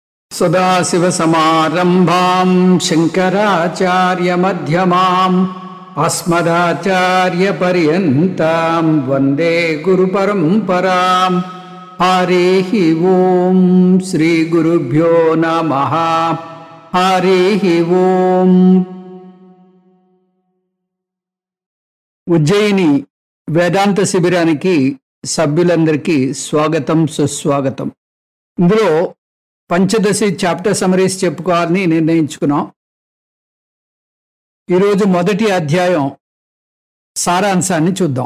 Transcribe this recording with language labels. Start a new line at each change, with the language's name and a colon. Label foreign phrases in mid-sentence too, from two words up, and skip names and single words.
Sanskrit: सदाशिवसमारम्भां शङ्कराचार्यमध्यमाम् अस्मदाचार्यपर्यन्तां वन्दे गुरुपरम्पराम्। हरिः ओं श्रीगुरुभ्यो नमः। हरिः ओं।
Telugu: ఉజ్జయిని వేదాంత శిబిరానికి సభ్యులందరికీ స్వాగతం సుస్వాగతం. ఇందులో పంచదశి
English: chapter summaries
Telugu: చెప్పుకోవాలని నిర్ణయించుకున్నాం. ఈరోజు మొదటి అధ్యాయం సారాంశాన్ని చూద్దాం.